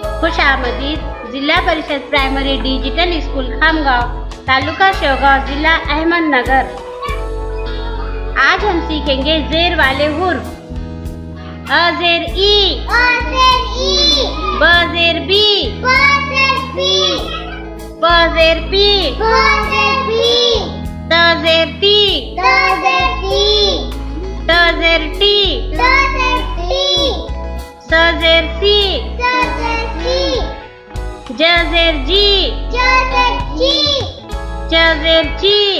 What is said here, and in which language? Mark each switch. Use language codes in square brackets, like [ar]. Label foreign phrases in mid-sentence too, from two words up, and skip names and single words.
[ur] خوش آمدید ضلع پریشد پرائمری ڈیجیٹل اسکول کھام گاؤں، تعلقہ شیوگاؤں، ضلع احمد نگر. آج ہم سیکھیں گے زیر والے حروف. ا زیر اِ، ب زیر بِ، پ زیر پِ، ت زیر تِ، ٹ زیر ٹِ، س زیر سِ، ج زیر جِ، چ زیر چِ,